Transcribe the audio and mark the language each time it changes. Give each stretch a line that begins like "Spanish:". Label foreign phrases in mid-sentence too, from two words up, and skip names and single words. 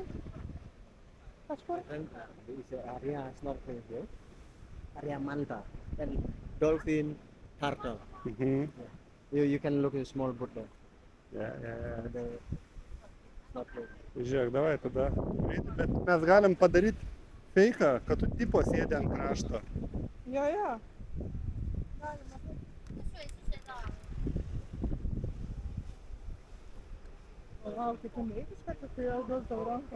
Lithuanian: Kažkur.
English: and there is an area snorkeling here. Area Manta and dolphin, turtle. Mhm. You can look at a small boat there. Yeah. The snorkeling.
Lithuanian: Žiūrėk, davai tada. Bet mes galim padaryti feiką, kad tu tipo sėdi ant krašto. Jo, jo. Galima. Vau, kaip tu neįkis, kad tu jau duos tau ranką.